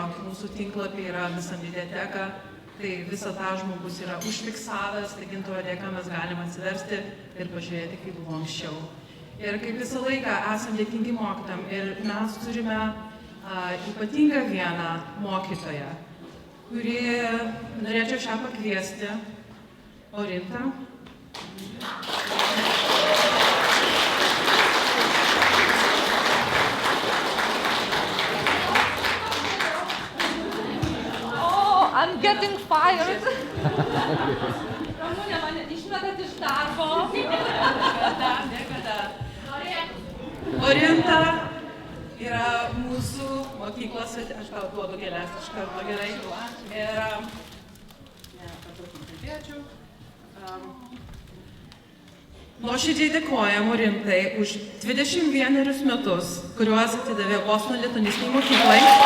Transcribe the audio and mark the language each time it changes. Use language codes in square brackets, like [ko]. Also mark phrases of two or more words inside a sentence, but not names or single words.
[lt] Mūsų tinklapį yra visa mediateka. Tai visą tą žmogus yra užfiksavęs, tai Gintaro dėka mes galime atsiversti ir pažiūrėti, kaip buvo anksčiau. Ir kaip visą laiką esam dėkingi mokytojam ir mes turime ypatingą vieną mokytoją, kuri norėčiau šią pakviesti, Orintą. [en] I'm getting fired. [lt] Ramunė, mane išmetat iš darbo. Niekada. Orinta yra mūsų mokyklos, aš tau duodu kelias iš karto, gerai. Ir, nuoširdžiai dėkojam Orintai už 21 metus, kuriuos atidavė Bostono lituanistinei mokyklai.